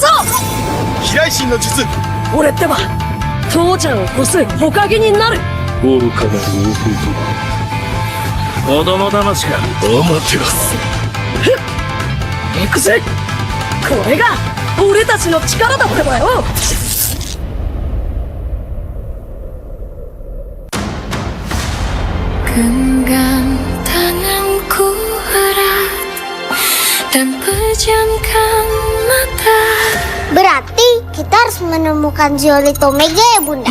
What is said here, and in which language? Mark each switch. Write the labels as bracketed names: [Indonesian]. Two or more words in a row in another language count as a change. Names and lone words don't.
[Japanese] 飛来神の術。俺ってば父ちゃんを越す火影になる。愚かなる弟。子供騙しか。アマテラス。行くぜ。これが俺たちの力だってばよ。 [Indonesian] Genggam tanganku erat dan pejamkan mata. Berarti kita harus menemukan Zeolith Omega ya Bunda?